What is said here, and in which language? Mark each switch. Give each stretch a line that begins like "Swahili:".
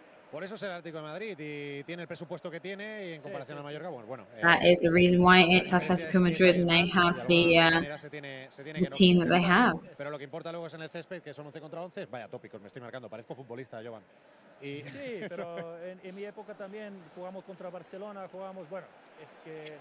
Spanish: Por eso es el Atlético de Madrid y tiene el presupuesto que tiene y en comparación al Mallorca, bueno.
English: That is the reason why it's Atlético Madrid and they have the team that they have.
Spanish: Pero lo que importa luego es en el césped, que son 11 contra 11. Vaya tópicos, me estoy marcando, parezco futbolista, Jovan. Sí, pero en mi época también jugamos contra Barcelona, bueno, es que...